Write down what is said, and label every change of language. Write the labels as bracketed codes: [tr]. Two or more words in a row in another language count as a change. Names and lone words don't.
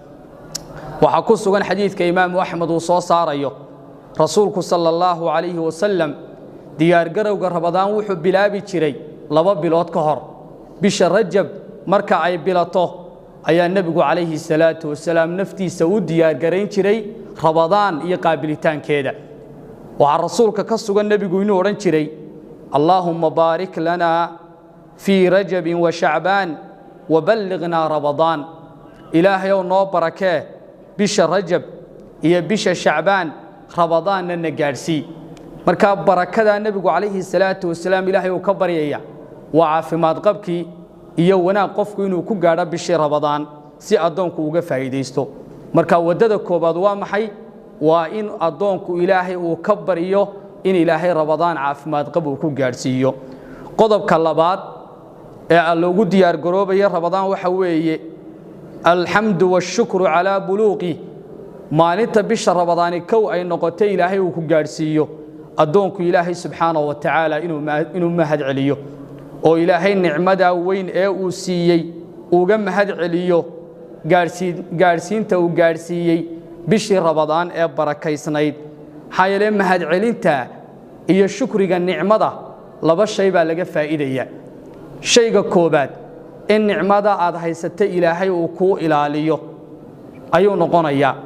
[so] waxa ku sugan xadiidka Imaam Ahmad uu soo saarayo rasuulku [ar] صلى الله عليه وسلم [so] diyaar garowga Ramadaan wuxuu bilaabi jiray 2 bilood ka hor bisha Rajab marka ay bilato ayaa nabigu [ar] عليه الصلاة والسلام [so] naftiisa u diyaar gareyn jiray Ramadaan iyo qaabilitaankeeda waxa rasuulka ka sugan nabigu inuu oran jiray [ar] اللهم بارك لنا في رجب وشعبان وبلغنا [so] Ramadaan Ilaahay oo noo barakee bisha Rajab iyo bisha Sha'ban Ramadaanna nagaarsi marka barakada nabigu [ar] عليه الصلاة والسلام [so] Ilaahay uu ka baryaya waa caafimaad qabkii iyo wanaag qofku inuu ku gaaro bisha Ramadaan si adoonku uga faa'iideysto marka wadada koobaad waa maxay waa in adoonku Ilaahay uu ka baryo in Ilaahay Ramadaan caafimaad qab uu ku gaarsiiyo qodobka labaad ee loogu diyaar garoobayo Ramadaan waxa weeye [ar] الحمد والشكر على بلوغي [so] maalinta bisha Ramadaan kow ay noqotay Ilaahay uu ku gaarsiiyo adoonku Ilaahay [ar] سبحانه وتعالى [so] inuu mahad celiyo oo Ilaahay nicmada weyn ee uu siiyay uga mahad celiyo gaarsiinta uu gaarsiiyay bishii Ramadaan ee barakaysnayd hay'ale mahad celinta iyo shukriga nicmada laba shay baa laga faa'iideeyaa shayga koobaad in nicmada aad haysatay Ilaahay uu ku ilaaliyo ayuu noqonayaa